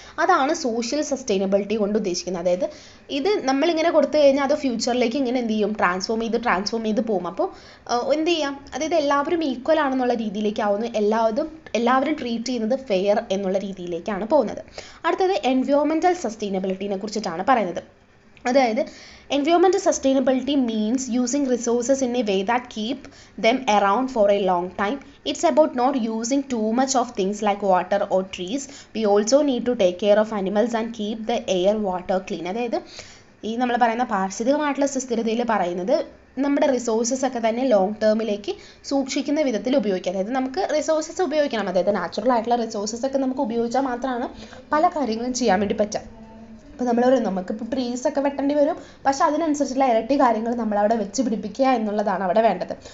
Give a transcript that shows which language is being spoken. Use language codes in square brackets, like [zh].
[ml] അതാണ് social sustainability കൊണ്ട് ഉദ്ദേശിക്കുന്നത്. അതായത് ഇത് നമ്മളിങ്ങനെ കൊടുത്തു കഴിഞ്ഞാൽ അത് ഫ്യൂച്ചറിലേക്ക് ഇങ്ങനെ എന്ത് ചെയ്യും, ട്രാൻസ്ഫോം ചെയ്ത് പോകും. അപ്പോൾ എന്ത് ചെയ്യാം, അതായത് എല്ലാവരും ഈക്വൽ ആണെന്നുള്ള രീതിയിലേക്കാവുന്നു, എല്ലാവരും ട്രീറ്റ് ചെയ്യുന്നത് ഫെയർ എന്നുള്ള രീതിയിലേക്കാണ് പോകുന്നത്. അടുത്തത് എൻവയോൺമെൻറ്റൽ സസ്റ്റൈനബിലിറ്റിനെ കുറിച്ചിട്ടാണ് പറയുന്നത്. [en] അതായത് environmental sustainability means using resources in a way that keep them around for a long time. It's about not using too much of things like water or trees. We also need to take care of animals and keep the air, water clean. [ml] അതായത് ഈ നമ്മൾ പറയുന്ന പാരിസ്ഥിതികമായിട്ടുള്ള സുസ്ഥിരതയിൽ പറയുന്നത് നമ്മുടെ resources ഒക്കെ തന്നെ long ടേമിലേക്ക് സൂക്ഷിക്കുന്ന വിധത്തിൽ ഉപയോഗിക്കുക. അതായത് നമുക്ക് റിസോഴ്സസ് ഉപയോഗിക്കണം. അതായത് നാച്ചുറൽ ആയിട്ടുള്ള റിസോഴ്സസ് ഒക്കെ നമുക്ക് ഉപയോഗിച്ചാൽ മാത്രമാണ് പല കാര്യങ്ങളും ചെയ്യാൻ വേണ്ടി പറ്റുക. അപ്പോൾ നമ്മൾ പറയും നമുക്കിപ്പോൾ ട്രീസൊക്കെ വെട്ടേണ്ടി വരും, പക്ഷെ അതിനനുസരിച്ചുള്ള ഇരട്ടി കാര്യങ്ങൾ നമ്മളവിടെ വെച്ച് പിടിപ്പിക്കുക എന്നുള്ളതാണ് അവിടെ വേണ്ടത്.